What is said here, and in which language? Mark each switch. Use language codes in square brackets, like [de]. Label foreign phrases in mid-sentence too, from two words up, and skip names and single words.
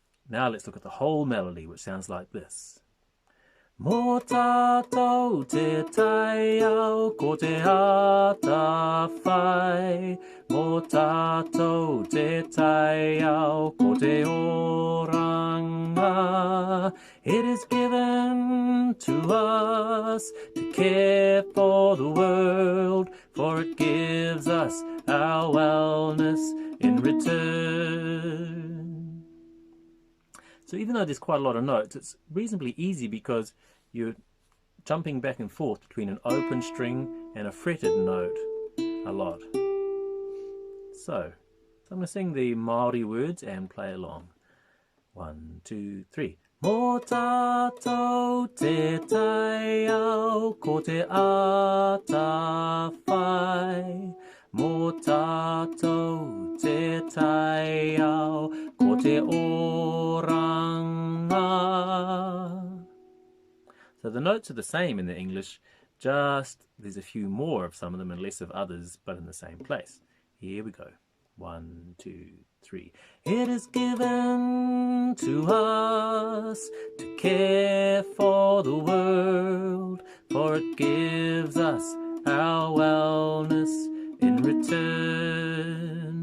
[en] Now let's look at the whole melody, which sounds like this. [mi] Mō tātou te tai au ko te ata whai. Mō tātou te tai au ko te oranga. [en] It is given to us to care for the world, for it gives us our wellness in return. So even though there's quite a lot of notes, it's reasonably easy because you're jumping back and forth between an open string and a fretted note a lot. So I'm going to sing the Māori words and play along. 1, 2, 3. [mi] Mō tātou te tai au ko te ata whai. Mō tātou te tai au ko te oranga. [en] So the notes are the same in the English, just there's a few more of some of them and less of others, but in the same place. Here we go. 1, 2, 3. It is given to us to care for the world, for it gives us our wellness in return.